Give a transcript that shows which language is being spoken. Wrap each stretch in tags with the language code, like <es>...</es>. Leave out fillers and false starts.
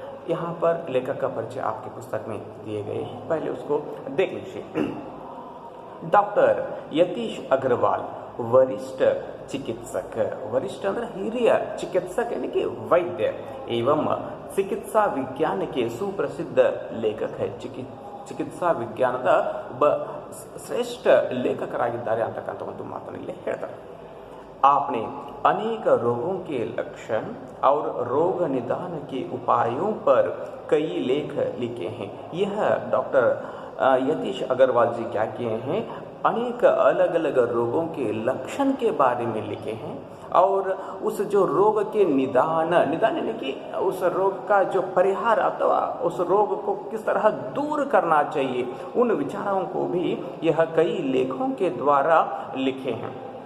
<hi>यहाँ पर लेखक का परिचय आपकी पुस्तक में दिए गए हैं, पहले उसको देख लीजिए। डॉक्टर यतीश अग्रवाल वरिष्ठ चिकित्सक, वरिष्ठ</hi> <kn>ಅಂದ್ರೆ ಹಿರಿಯ</kn> <hi>चिकित्सक यानी कि वैद्य एवं चिकित्सा विज्ञान के सुप्रसिद्ध लेखक है।</hi> <kn>ಚಿಕಿತ್ಸಾ ವಿಜ್ಞಾನದ ಒಬ್ಬ ಶ್ರೇಷ್ಠ ಲೇಖಕರಾಗಿದ್ದಾರೆ ಅಂತಕ್ಕಂಥ ಒಂದು ಮಾತನ್ನು ಇಲ್ಲಿ ಹೇಳ್ತಾರೆ।</kn> <hi>आपने अनेक रोगों के लक्षण और रोग निदान के उपायों पर कई लेख लिखे हैं। यह डॉक्टर यतीश अग्रवाल जी क्या किए हैं, अनेक अलग अलग रोगों के लक्षण के बारे में लिखे हैं और उस जो रोग के निदान यानी कि उस रोग का जो परिहार अथवा उस रोग को किस तरह दूर करना चाहिए, उन विचारों को भी यह कई लेखों के द्वारा लिखे हैं।</hi>